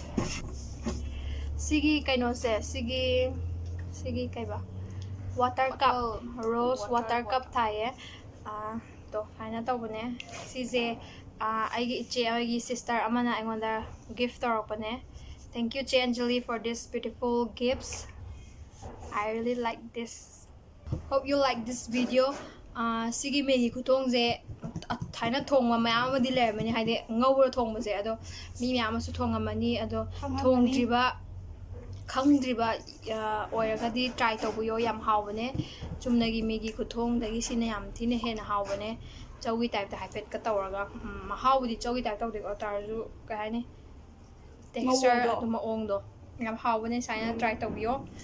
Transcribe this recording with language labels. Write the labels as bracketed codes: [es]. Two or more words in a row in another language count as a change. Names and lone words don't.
[mni] ꯁꯤꯒꯤ ꯀꯩꯅꯣꯁꯦ ꯁꯤꯒꯤ ꯀꯩꯕ [en] water cup rose water cup [mni] ꯊꯥꯏꯌꯦ ꯇꯣ ꯁꯨꯃꯥꯏꯅ ꯇꯧꯕꯅꯦ ꯁꯤꯁꯦ ꯑꯩꯒꯤ ꯏꯆꯦ ꯑꯩꯒꯤ ꯁꯤꯁꯇꯔ ꯑꯃꯅ ꯑꯩꯉꯣꯟꯗ ꯒꯤꯐ ꯇꯧꯔꯛꯄꯅꯦ [en] thank you [mni] ꯆꯦ ꯑꯟꯖꯂꯤ [en] for this beautiful gifts I really like this hope you like this video [mni] ꯁꯤꯒꯤ ꯃꯦꯒꯤ ꯈꯨꯊꯣꯡꯁꯦ ꯊꯥꯏꯅ ꯊꯣꯡꯕ ꯃꯌꯥꯝ ꯑꯃꯗꯤ ꯂꯩꯔꯝꯃꯅꯤ ꯍꯥꯏꯗꯤ ꯉꯧꯔ ꯊꯣꯡꯕꯁꯦ ꯑꯗꯣ ꯃꯤ ꯃꯌꯥꯝ ꯑꯃꯁꯨ ꯊꯣꯡꯉꯝꯃꯅꯤ ꯑꯗꯣ ꯊꯣꯡꯗ꯭ꯔꯤꯕ ꯈꯪꯗ꯭ꯔꯤꯕ ꯑꯣꯏꯔꯒꯗꯤ ꯇ꯭ꯔꯥꯏ ꯇꯧꯕꯤꯌꯣ ꯌꯥꯝ ꯍꯥꯎꯕꯅꯦ ꯆꯨꯝꯅꯒꯤ ꯃꯦꯒꯤ ꯈꯨꯊꯣꯡꯗꯒꯤ ꯁꯤꯅ ꯌꯥꯝ ꯊꯤꯅ ꯍꯦꯟꯅ ꯍꯥꯎꯕꯅꯦ ꯆꯧꯒꯤ ꯇꯥꯏꯞꯇ ꯍꯥꯏꯐꯦꯠꯀ ꯇꯧꯔꯒ ꯃꯍꯥꯎꯕꯨꯗꯤ ꯆꯧꯒꯤ ꯇꯥꯏꯞ ꯇꯧꯗꯦꯀꯣ ꯇꯥꯔꯁꯨ ꯀꯩ ꯍꯥꯏꯅꯤ ꯇꯦꯛꯁꯆꯔ ꯑꯗꯨ ꯃꯑꯣꯡꯗꯣ ꯌꯥꯝ ꯍꯥꯎꯕꯅꯦ ꯁꯨꯃꯥꯏꯅ ꯇ꯭ꯔꯥꯏ ꯇꯧꯕꯤꯌꯣ